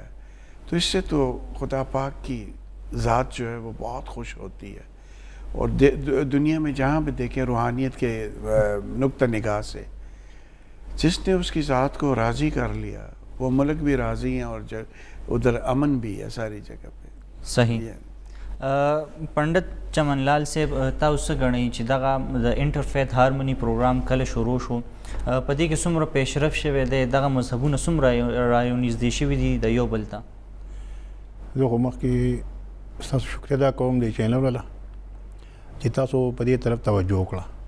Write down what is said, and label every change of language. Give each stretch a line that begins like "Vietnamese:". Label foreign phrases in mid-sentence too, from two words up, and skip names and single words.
Urdu: تو اس سے تو خدا پاک کی ذات جو ہے وہ بہت خوش ہوتی ہے. اور دنیا میں جہاں بھی دیکھیں روحانیت کے نقطہ نگاہ سے, جس نے اس کی ذات کو راضی کر لیا وہ ملک بھی راضی ہیں اور ادھر امن بھی ہے ساری جگہ پہ. صحیح.
Pashto: پنڈت چمن لال صاحب, تاسو غنئ چې دغه د
English: interfaith harmony
Pashto: پروګرام کله شروع شو, په دې کې څومره پیشرفت شوی دی, دغه مذهبونه څومره رانږدې شوي دي د یو بل ته؟ زه خو مخکې ستاسو شکریه ادا کوم د چینل والا چې تاسو په دې طرف توجه وکړه.